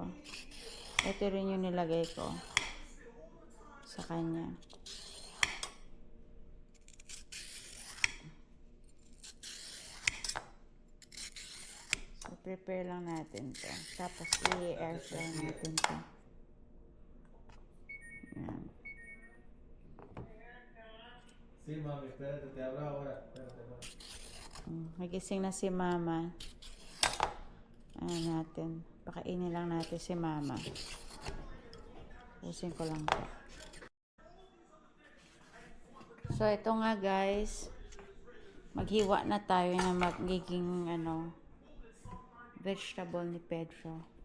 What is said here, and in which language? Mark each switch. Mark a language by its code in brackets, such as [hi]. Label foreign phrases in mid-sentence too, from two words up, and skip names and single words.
[tl] Ito rin yung nilagay ko sa kanya. So, prepare lang natin to. Tapos, i- [en] air fry [tl] natin to. Ayan. [es] Sí, mami, espérate, te hablo ahora. Espérate, mami. [tl] Nagising na si mama. Ano natin, pakainin lang natin si mama. Pusin ko lang po. So, ito nga, guys, maghiwa na tayo na magiging ano, vegetable ni Pedro.